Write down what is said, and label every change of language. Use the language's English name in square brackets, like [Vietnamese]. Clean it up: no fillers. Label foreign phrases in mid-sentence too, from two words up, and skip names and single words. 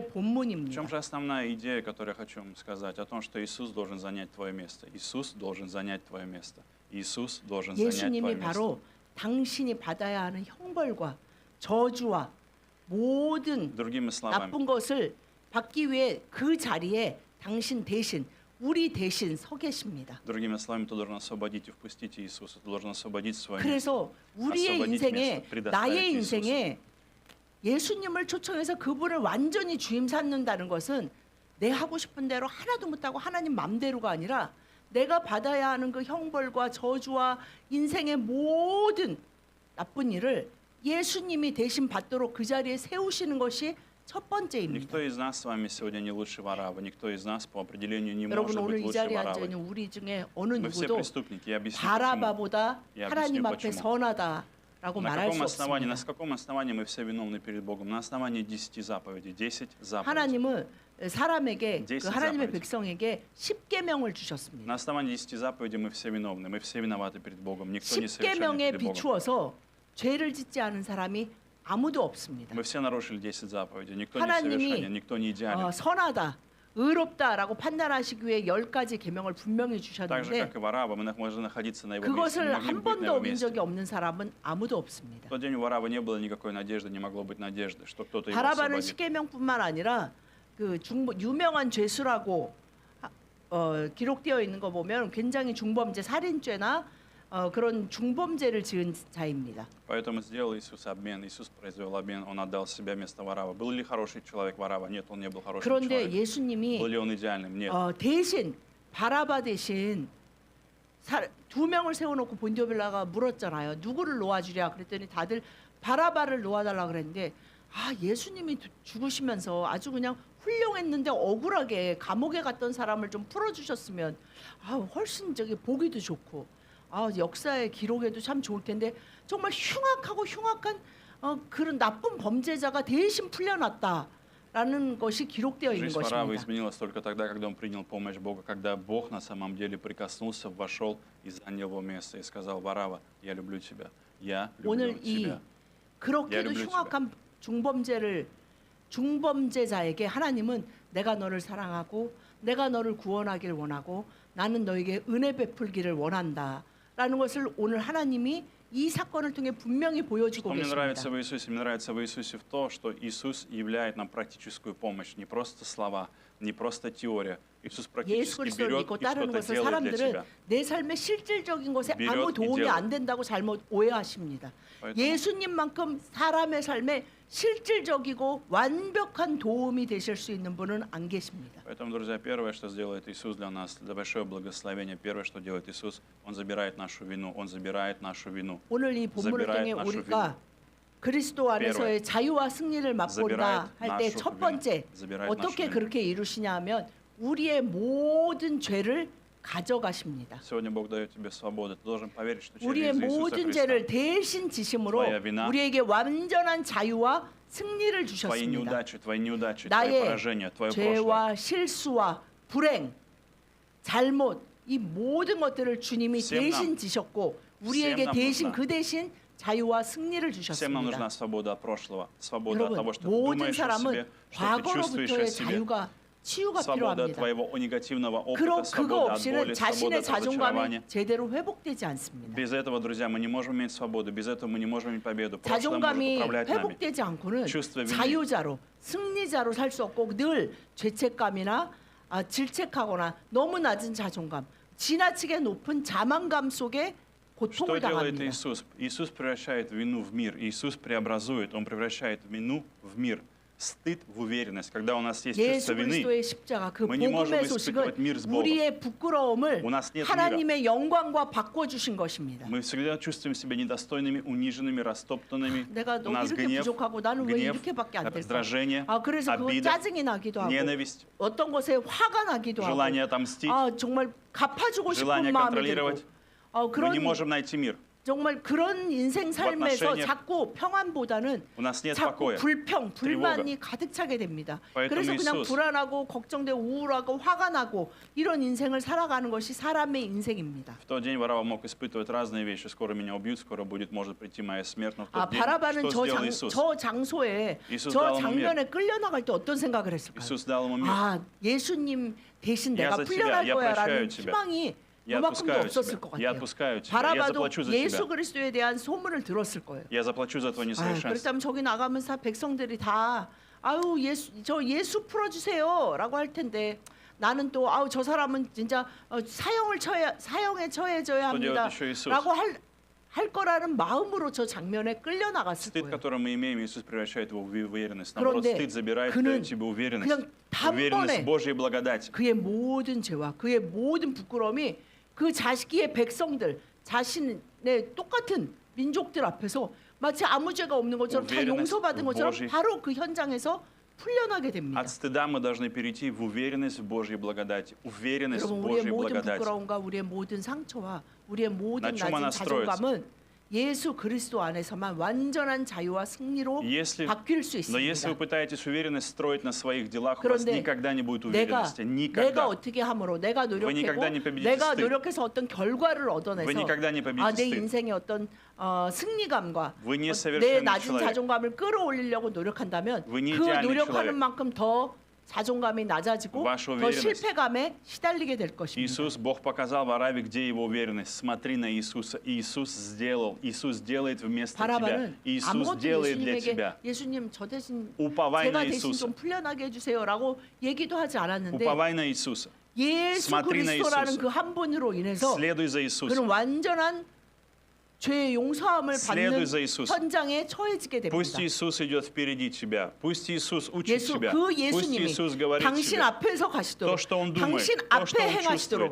[Russian] В [Korean] 본문입니다. [Russian] чем же основная идея, которую я хочу вам сказать? О том, что Иисус должен занять твое место. Иисус должен занять твое место. Иисус должен занять твое [Korean] 예수님이 [Russian] место. [Korean] 바로 당신이 받아야 하는 형벌과 저주와 모든 [Russian] Другими словами, [Korean] 나쁜 것을 받기 위해 그 자리에 당신 대신 우리 대신 서 계십니다. [Russian] другими словами, ты должен освободить и впустить Иисуса. Ты должен освободить свое место. [Korean] 그래서 우리의 [Russian] освободить [Korean] 인생에 [Russian] место, предоставить [Korean] 나의 [Russian] Иисусу. [Korean] 인생에 예수님을 초청해서 그분을 완전히 주임 삼는다는 것은 내 하고 싶은 대로 하나도 못하고 하나님 맘대로가 아니라 내가 받아야 하는 그 형벌과 저주와 인생의 모든 나쁜 일을 예수님이 대신 받도록 그 자리에 세우시는 것이 첫 번째입니다. [Russian] Никто из нас с вами сегодня не лучше Варавва. Никто из нас по определению не [Korean] 여러분 [Russian] может [Korean] 오늘 [Russian] быть [Korean] 이 [Russian] лучше [Korean] 자리에 앉아 [Russian] Вараввы. [Korean] 있는 우리 중에 어느 [Russian] Мы все [Korean] 누구도 [Russian] преступники. Я объясню, почему. [Korean] 바라바보다 [Russian] Я [Korean] 하나님 [Russian] объясню, [Korean] 앞에 [Russian] почему. [Korean] 선하다라고 [Russian] На [Korean] 말할 수 [Russian] каком основании, [Korean] 없습니다. [Russian] на каком основании мы все виновны перед Богом? На основании 10 заповедей. 10 заповедей. [Korean] 하나님은 사람에게 그 [Russian] 10 [Korean] 하나님의 [Russian] заповедей. [Korean] 백성에게 십계명을 주셨습니다. [Russian] На основании 10 заповедей мы все виновны. Мы все виноваты перед Богом. Никто не совершенен [Korean] 십계명에 [Russian] перед Богом. [Korean] 비추어서 죄를 짓지 않은 사람이 아무도 없습니다. [Russian] Мы все нарушили 10 заповедей. Никто не [Korean] 하나님이 [Russian] совершенен, никто не идеален. [Korean] 선하다, 의롭다라고 판단하시기 위해 10가지 계명을 분명히 [Russian] Так же, [Korean] 주셨는데 [Russian] как и Варава, мы можем находиться на его месте. [Korean] 그것을 [Russian] Мы могли [Korean] 한 [Russian] бы быть на [Korean] 번도 [Russian] его [Korean] 어긴 [Russian] месте. [Korean] 적이 없는 사람은 아무도 없습니다. [Russian] В тот день у Варавы не было никакой надежды, не могло быть надежды, что кто-то его [Korean] 바라바는 [Russian] освободит. [Korean] 십계명뿐만 아니라 그 유명한 죄수라고 기록되어 있는 거 보면 굉장히 중범죄, 살인죄나 그런 중범죄를 지은 자입니다. [Russian] Поэтому сделал Иисус обмен. Иисус произвел обмен, он отдал себя вместо Варава. Был ли хороший человек Варава? Нет, он не был хорошим [Korean] 그런데 [Russian] человеком. [Korean] 예수님이 [Russian] Был ли он идеальным? Нет. [Korean] 대신 바라바 대신 두 명을 세워놓고 본디오 빌라가 물었잖아요. 누구를 놓아주랴 그랬더니 다들 바라바를 놓아달라 그랬는데 예수님이 죽으시면서 아주 그냥 훌륭했는데 억울하게 감옥에 갔던 사람을 좀 풀어주셨으면 훨씬 보기도 좋고 역사의 기록에도 참 좋을 텐데 정말 흉악하고 흉악한 그런 나쁜 범죄자가 대신 풀려났다라는 것이 기록되어 있는 [Russian] Жизнь Варавы [Korean] 것입니다. [Russian] изменилась только тогда, когда он принял помощь Бога, когда Бог на самом деле прикоснулся, вошел и занял его место и сказал: Варава, я люблю тебя, я люблю [Korean] 오늘 이 [Russian] тебя. [Korean] 그렇게도 흉악한 중범죄자에게 하나님은 내가 너를 사랑하고 내가 너를 구원하길 원하고 나는 너에게 은혜 베풀기를 원한다라는 것을 오늘 하나님이 이 사건을 통해 분명히 보여주고 [Russian] Мне [Korean] 계십니다. [Russian] нравится в Иисусе, мне нравится в Иисусе в то, что Иисус являет нам практическую помощь, не просто слова, не просто теория. Иисус [Korean] 예수 [Russian] практически [Korean] 그리스도를 [Russian] берет [Korean] 믿고 [Russian] и [Korean] 따르는 [Russian] что-то [Korean] 것을 [Russian] делает для [Korean] 사람들은 [Russian] тебя. [Korean] 내 삶의 실질적인 것에 [Russian] берет [Korean] 아무 [Russian] и [Korean] 도움이 [Russian] делает. [Korean] 안 된다고 잘못 오해하십니다. [Russian] поэтому [Korean] 예수님만큼 사람의 삶에 실질적이고 완벽한 도움이 되실 수 있는 분은 안 계십니다. [Russian] Поэтому, друзья, первое, что сделает Иисус для нас, это большое благословение. Первое, что делает Иисус, Он забирает нашу вину, Он забирает нашу вину. [Korean] 오늘 이 본문을 통해 우리가 그리스도 안에서의 자유와 승리를 맛본다 할 때 첫 번째 어떻게 그렇게 이루시냐 하면 우리의 모든 죄를 가져가십니다. [Russian] Сегодня Бог дает тебе свободу. Ты должен поверить, что [Korean] 우리의 [Russian] через Иисуса [Korean] 모든 [Russian] Христа [Korean] 죄를 대신 지심으로 우리에게 완전한 자유와 승리를 [Russian] твои [Korean] 주셨습니다. [Russian] неудачи, твои [Korean] 나의 [Russian] поражения, твое прошлое, [Korean] 죄와 실수와 불행, 잘못 이 모든 것들을 주님이 [Russian] всем [Korean] 대신 지셨고 우리에게 [Russian] всем нам [Korean] 대신 [Russian] нужна. [Korean] 그 대신 자유와 승리를 [Russian] Всем нам [Korean] 주셨습니다. [Russian] нужна свобода от прошлого, свобода от [Korean] 여러분 [Russian] того, что ты [Korean] 모든 [Russian] думаешь о [Korean] 사람은 [Russian] себе, что ты чувствуешь о [Korean] 과거로부터의 [Russian] себе. [Korean] 자유가 치유가 [Russian] Свобода от [Korean] 필요합니다. [Russian] твоего негативного [Korean] 그거 [Russian] опыта, свобода от [Korean] 없이는 [Russian] боли, [Korean] 자신의 [Russian] свобода от разочарования. [Korean] 자존감이 제대로 회복되지 않습니다. [Russian] Без этого, друзья, мы не можем иметь свободу, без этого мы не можем иметь победу. Прошлое может [Korean] 자존감이 [Russian] управлять нами. [Korean] 회복되지 않고는 [Russian] чувство вины. [Korean] 자유자로 승리자로 살 수 없고 늘 죄책감이나 질책하거나 너무 낮은 자존감, 지나치게 높은 자만감 속에 [Russian] Что [Korean] 고통을 [Russian] делает [Korean] 당합니다. [Russian] Иисус? Иисус превращает вину в мир. Иисус преобразует, Он превращает вину в мир. Стыд в уверенность. Когда у нас есть чувство [Korean] 예수 [Russian] вины, [Korean] 그리스도의 십자가 그 [Russian] мы не можем [Korean] 복음의 [Russian] испытывать [Korean] 소식은 [Russian] мир с Богом. [Korean] 우리의 부끄러움을 [Russian] У нас нет [Korean] 하나님의 영광과 바꿔주신 것입니다. [Russian] Мы всегда чувствуем себя недостойными, униженными, растоптанными. [Korean] 내가 [Russian] У [Korean] 너 [Russian] нас [Korean] 이렇게 [Russian] гнев, [Korean] 부족하고 나는 왜 [Russian] гнев, [Korean] 이렇게밖에 안 될까? [Russian] раздражение, [Korean] 그래서 그 [Russian] обида, [Korean] 짜증이 나기도 하고 [Russian] ненависть, [Korean] 어떤 것에 화가 나기도 [Russian] желание [Korean] 하고 [Russian] отомстить, [Korean] 정말 갚아주고 싶은 [Russian] желание [Korean] 마음이 [Russian] контролировать. [Korean] 들고 [Russian] Мы не можем найти мир. [Korean] 정말 그런 인생 삶에서 [Russian] отношениях [Korean] 자꾸 평안보다는 [Russian] у нас нет [Korean] 자꾸 [Russian] покоя. [Korean] 불평, 불만이 가득 차게 됩니다. [Russian] Поэтому [Korean] 그래서 그냥 [Russian] Иисус- [Korean] 불안하고 걱정되고 우울하고 화가 나고 이런 인생을 살아가는 것이 사람의 인생입니다. [Russian] В тот день Варава мог испытывать разные вещи. Скоро меня убьют, скоро может прийти моя смерть. Но в [Korean] 아, [Russian] тот день, [Korean] 바라바는 [Russian] что сделал Иисус? [Korean] 저 장소에 이수 저 다음에 장면에 끌려나갈 때 어떤 생각을 했을까요? [Russian] Иисус dал ему мир. [Korean] 아, 예수님 대신 [Russian] Я [Korean] 내가 [Russian] за тебя, [Korean] 풀려날 [Russian] я [Korean] 거야라는 [Russian] прощаю тебя. [Korean] 희망이 [Russian] Я [Korean] 요만큼도 [Russian] отпускаю [Korean] 없었을 [Russian] тебя. [Korean] 것 [Russian] Я [Korean] 같아요. [Russian] отпускаю тебя. Я [Korean] 바라바도 [Russian] заплачу за [Korean] 예수 [Russian] тебя. [Korean] 그리스도에 대한 소문을 들었을 거예요. [Russian] Я заплачу за твое [Korean] 아, [Russian] несовершенство. [Korean] 그렇다면 저기 나가면서 백성들이 다 아유 예수 풀어주세요라고 할 텐데 나는 또 아우 저 사람은 진짜 사형에 처해져야 [Russian] Что делает [Korean] 합니다라고 [Russian] еще Иисус? [Korean] 할 거라는 마음으로 저 장면에 끌려 나갔을 [Russian] Стыд, [Korean] 거예요. [Russian] который мы имеем, Иисус превращает его в уверенность. Наоборот, [Korean] 그런데 [Russian] стыд забирает [Korean] 그는 [Russian] у тебя уверенность. [Korean] 그냥 [Russian] Уверенность [Korean] 단번에 [Russian] в Божьей благодати. [Korean] 그의 모든 죄와 그의 모든 부끄러움이 그 자식의 백성들 자신의 똑같은 민족들 앞에서 마치 아무 죄가 없는 것처럼 다 [Russian] Уверенность [Korean] 용서받은 [Russian] в [Korean] 것처럼 [Russian] Божьей- [Korean] 바로 그 현장에서 풀려나게 됩니다. [Russian] От стыда мы должны перейти в уверенность в Божьей благодати. Уверенность в [Korean] 여러분 우리의 [Russian] Божьей [Korean] 모든 [Russian] благодати. [Korean] 부끄러움과 우리의 모든 상처와 우리의 모든 [Russian] На чем она [Korean] 낮은 [Russian] строится? [Korean] 자존감은 예수 그리스도 안에서만 완전한 자유와 승리로 [Russian] Если, [Korean] 바뀔 수 [Russian] но если вы [Korean] 있습니다. [Russian] пытаетесь уверенность строить на своих делах, у вас [Korean] 그런데 [Russian] никогда не будет [Korean] 내가 [Russian] уверенности. [Korean] 내가 [Russian] Никогда. [Korean] 어떻게 함으로 내가 노력했고 [Russian] никогда не победите [Korean] 내가 [Russian] стыд. [Korean] 노력해서 어떤 결과를 [Russian] Вы [Korean] 얻어내서 [Russian] никогда не победите [Korean] 내 [Russian] стыд. [Korean] 인생의 어떤 승리감과 [Russian] Вы [Korean] 내 [Russian] не совершенный [Korean] 낮은 [Russian] человек. [Korean] 자존감을 끌어올리려고 노력한다면 [Russian] Вы не [Korean] 그 [Russian] идеальный [Korean] 노력하는 [Russian] человек. [Korean] 만큼 더 자존감이 낮아지고 [Russian] Ваша [Korean] 더 [Russian] уверенность. [Korean] 실패감에 시달리게 될 것입니다. [Russian] Иисус, Бог показал Вараве, где его уверенность. Смотри на Иисуса. Иисус сделал. Иисус делает вместо тебя. [Korean] 바라바는 [Russian] Иисус [Korean] 아무것도 [Russian] делает для [Korean] 예수님에게 [Russian] тебя. [Korean] 예수님 저 대신 [Russian] 우파와이 [Korean] 제가 [Russian] 나 [Korean] 대신 [Russian] 예수사. [Korean] 좀 풀려나게 해주세요라고 얘기도 하지 않았는데 [Russian] Уповай на Иисуса. [Korean] 예수 [Russian] смотри на [Korean] 그리스도라는 [Russian] Иисуса. [Korean] 그 한 분으로 인해서 [Russian] Следуй за Иисусом. [Korean] 그는 완전한 죄의 용서함을 받는 [Russian] Следуй за Иисусом. [Korean] 현장에 처해지게 [Russian] Пусть [Korean] 됩니다. [Russian] Иисус идет впереди тебя. Пусть Иисус учит [Korean] 예수 [Russian] тебя. [Korean] 그 [Russian] Пусть [Korean] 예수님이 [Russian] Иисус говорит [Korean] 당신 [Russian] тебе. [Korean] 앞에서 가시도록 [Russian] То, что он думает, [Korean] 당신 [Russian] то, что [Korean] 앞에 [Russian] он [Korean] 행하시도록